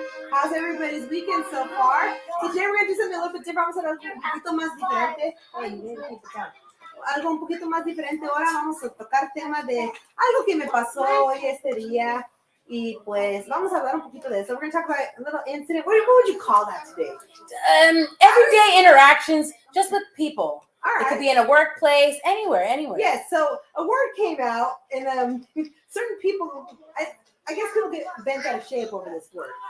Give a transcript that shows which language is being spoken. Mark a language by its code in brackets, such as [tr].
[en] How's everybody's weekend so far? So today we're going to do something a little bit different. [es] Vamos a hacer algo un poquito más diferente. Algo un poquito más diferente. Ahora vamos a tocar temas de algo que me pasó hoy este día. Y pues vamos a hablar un poquito de eso. [en] We're going to talk about a little incident. What would you call that today? Everyday interactions just with people. All right. It could be in a workplace, anywhere. Yes, so a word came out, and certain people, I guess people get bent out of shape over this word.